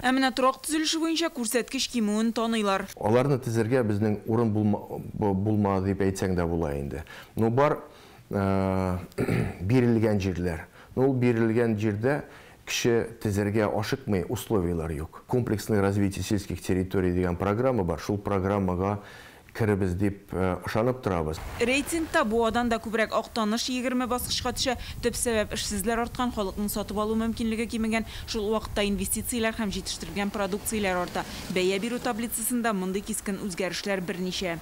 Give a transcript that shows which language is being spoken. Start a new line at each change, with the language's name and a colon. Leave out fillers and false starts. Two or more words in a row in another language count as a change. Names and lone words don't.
Tatar: Менә торак төзелеше буенча күрсәткеч кимүен таныйлар. Аларны тизергә безнең урын булмады дип әйтсәң дә була инде. Бар бирелгән җирләр. Ул бирелгән җирдә кеше тизергә ашыкмый, условиялар юк. Комплексное развитие сельских территорий дигән программа бар. Шул программага керебез дип ышанып торабыз. Рейтингта буадан да күбрәк актаныш 20 баскычка төшә. Төп сәбәп эшсезләр арткан, халыкның сатып алу мөмкинлеге кимегән. Шул вакытта инвестицияләр һәм җитештерелгән продукцияләр арта. Бәя бирү таблицасында мондый кискен үзгәрешләр берничә.